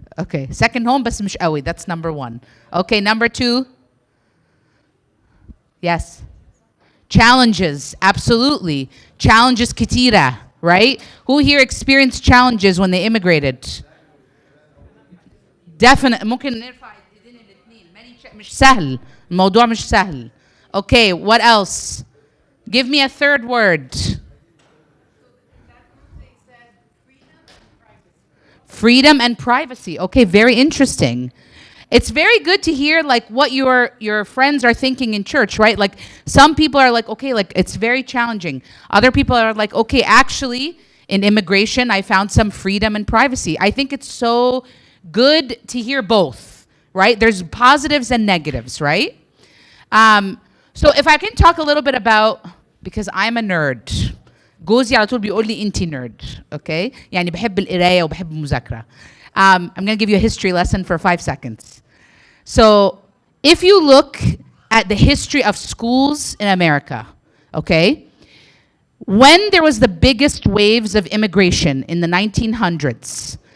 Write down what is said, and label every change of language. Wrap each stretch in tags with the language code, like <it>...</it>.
<en>Okay, second home</en> <ar>بس مش قوي.</ar> <en>That's number 1. Okay, number 2. Yes. Challenges, absolutely. Challenges</en> <ar>كتيرة,</ar> <en>right? Who here experienced challenges when they immigrated? Definitely.</en> <ar>ممكن نرفع ايدينا الاثنين. مش سهل. الموضوع مش سهل.</ar> <en>Okay, what else? Give me a third word. Freedom and privacy. Okay, very interesting. It's very good to hear like what your friends are thinking in church, right? Like some people are like, okay, like it's very challenging. Other people are like, okay, actually in immigration, I found some freedom and privacy. I think it's so good to hear both, right? There's positives and negatives, right? So if I can talk a little bit about, because I'm a nerd.</en> <ar>جوزي على طول بيقول لي انتي nerd, okay? يعني بحب القراية وبحب المذاكرة.</ar> <en>I'm going to give you a history lesson for 5 seconds. So if you look at the history of schools in America, okay? When there was the biggest waves of immigration in the 1900s,</en>